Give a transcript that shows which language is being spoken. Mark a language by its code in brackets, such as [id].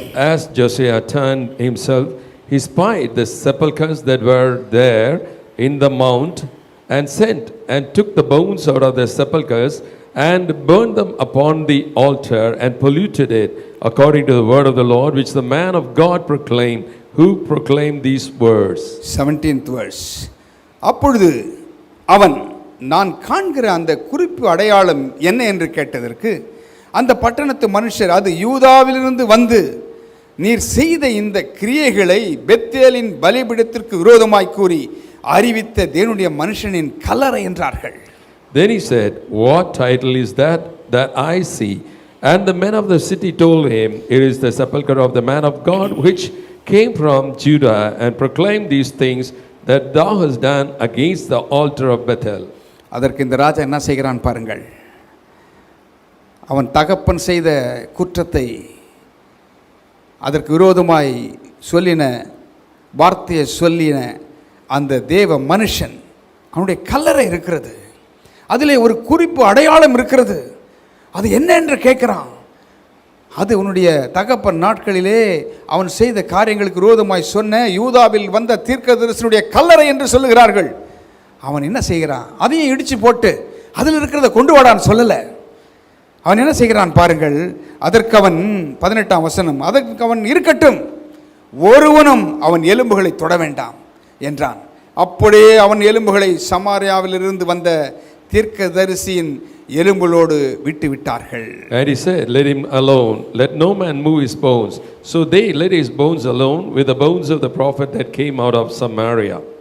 [en] As Josiah turned himself, he spied the sepulchres that were there in the mount, and sent and took the bones out of the sepulchres and burned them upon the altar and polluted it according to the word of the Lord which the man of God proclaimed, who proclaimed these words. 17th verse. [ta] அப்பொழுது அவன், நான் காண்கிற அந்த குறிப்பு அடையாளம் என்ன என்று கேட்டதற்கு, அந்த பட்டணத்து மனுஷர், அது யூதாவிலிருந்து வந்து நீர் செய்த இந்த கிரியைகளை பெத்தேலின் பலிபீடத்திற்கு விரோதமாய் கூறி அறிவித்த தேவனுடைய மனுஷனின் கல்லறை என்றார்கள். [en] Then he said, what title is that I see? And the men of the city told him, it is the sepulchre of the man of God which came from Judah and proclaimed these things that thou hast done against the altar of Bethel. [ta] அதற்கு இந்த ராஜா என்ன செய்கிறான் பாருங்கள். அவன் தகப்பன் செய்த குற்றத்தை, அதற்கு விரோதமாய் சொல்லின வார்த்தையை சொல்லின அந்த தேவ மனுஷன், அவனுடைய கல்லறை இருக்கிறது, அதிலே ஒரு குறிப்பு அடையாளம் இருக்கிறது. அது என்ன என்று கேட்குறான். அது உன்னுடைய தகப்பன் நாட்களிலே அவன் செய்த காரியங்களுக்கு விரோதமாய் சொன்ன யூதாவில் வந்த தீர்க்கதரிசனுடைய கல்லறை என்று சொல்லுகிறார்கள். அவன் என்ன செய்கிறான், அதையும் இடித்து போட்டு அதில் இருக்கிறத கொண்டு வாடான்னு சொல்லலை. அவன் என்ன செய்கிறான் பாருங்கள். அதற்கு அவன் 18ஆம் வசனம், அதற்கு அவன், இருக்கட்டும், ஒருவனும் அவன் எலும்புகளை தொட வேண்டாம் என்றான். அப்படியே அவன் எலும்புகளை சமாரியாவிலிருந்து வந்த தீர்க்கதரிசியின் எலும்புகளோடு விட்டு விட்டார்கள். [en] And he said, let him alone, let no man move his bones. So they let his bones alone with the bones of the prophet that came out of Samaria.